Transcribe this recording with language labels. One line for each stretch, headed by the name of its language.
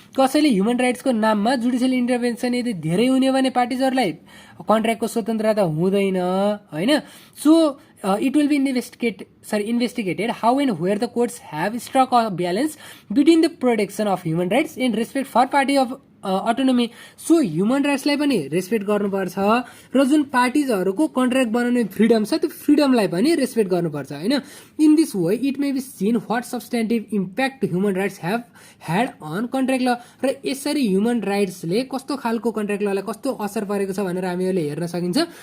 Nepali: कसैले ह्युमन राइट्सको नाममा judicial intervention यदि धेरै हुने भने पार्टिजहरूलाई कन्ट्र्याक्टको स्वतन्त्रता हुँदैन होइन।
English: So it will be investigated how and where the courts have struck a balance between the protection of human rights and respect for party of autonomy।
Nepali: So human राइट्सलाई पनि respect गर्नुपर्छ र जुन पार्टिजहरूको कन्ट्र्याक्ट बनाउने फ्रिडम छ त्यो फ्रिडमलाई पनि respect गर्नुपर्छ होइन।
English: In this way it may be seen what substantive impact human rights have had on contract law.
Nepali: र यसरी ह्युमन राइट्सले कस्तो खालको कन्ट्र्याक्ट ललाई कस्तो असर परेको छ भनेर हामीहरूले हेर्न सकिन्छ।